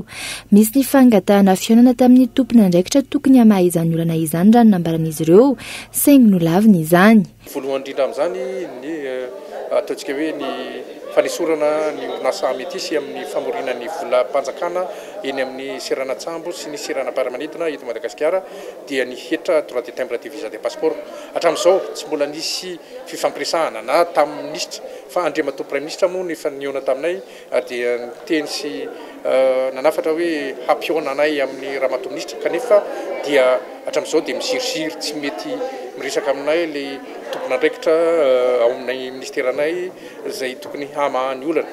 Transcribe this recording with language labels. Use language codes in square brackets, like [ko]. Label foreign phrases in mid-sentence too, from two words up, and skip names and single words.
[mg] Misy ny fangatahana fihaonana tamin'ny tompon'andraikitra tokony hamahaizany olana izany raha nambaran'izy ireo saingy nolaviny izany. Voalohany indrindra amin'izany ny ataontsika hoe ny fanesorana ny orinasa ametisy amin'ny famorina ny vola mpanjakana eny amin'ny Seranatsambo sy ny Seranam-Paramanidina eto Madagasikara dia ny hetra [fr] droit de timbre de visa de passeport. [mg] Hatramin'izao tsy mbola nisy fifampiresahana na tamin'ny ministra fa andriamato [fr] prime ministre [mg] moa ny faniona taminay dia niteny sy nanafatra hoe hampiona anay amin'ny ramato ministra kanefa dia hatramin'izao dia misiriziry tsy mety miresaka aminay le tompon'andraikitra ao amin'ny ministeranay izay tokony hamahany olana.